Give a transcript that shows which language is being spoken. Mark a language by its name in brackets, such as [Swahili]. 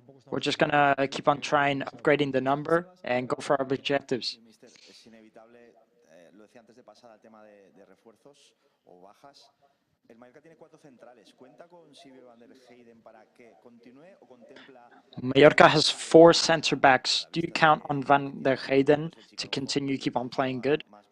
[English] We're just going to keep on trying upgrading the number and go for our objectives. [Spanish] Es inevitable, lo decía antes de pasar al tema de refuerzos o bajas. El Mallorca tiene 4 centrales. ¿Cuenta con Silvio Van der Heyden para que continúe o contempla? [English] Mallorca has 4 center backs. Do you count on Van der Heyden to continue keep on playing good?